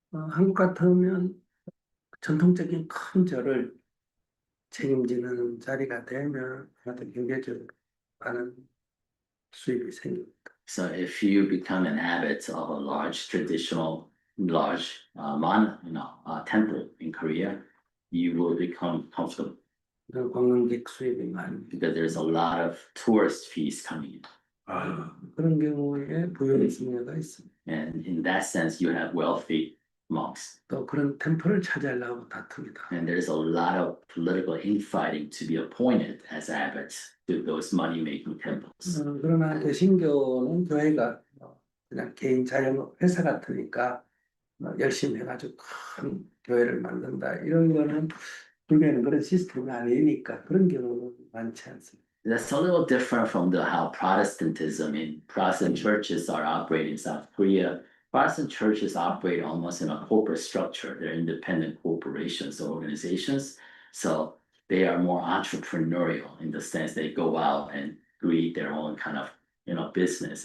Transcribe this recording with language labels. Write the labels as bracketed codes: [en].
[ko] 한국 같으면 전통적인 큰 절을 책임지는 자리가 되면 아마도 경제적으로 많은 수입이 생깁니다. [en] So if you become an abbot of a large traditional, temple in Korea, you will become comfortable [ko] 관광객 수입이 많이. [en] because there's a lot of tourist fees coming in. [ko] 그런 경우에 부여의 승려가 있습니다. [en] And in that sense, you have wealthy monks. [ko] 또 그런 템플을 차지하려고 다툽니다. [en] And there's a lot of political infighting to be appointed as abbots to those money-making temples. [ko] 그러나 개신교는 교회가 그냥 개인 자영 회사 같으니까 열심히 해가지고 큰 교회를 만든다. 이런 거는 불교에는 그런 시스템이 아니니까 그런 경우는 많지 않습니다. [en] that's a little different from how Protestantism in Protestant churches are operating in South Korea. Protestant churches operate almost in a corporate structure. They're independent corporations or organizations. So they are more entrepreneurial in the sense they go out and create their own kind of, business.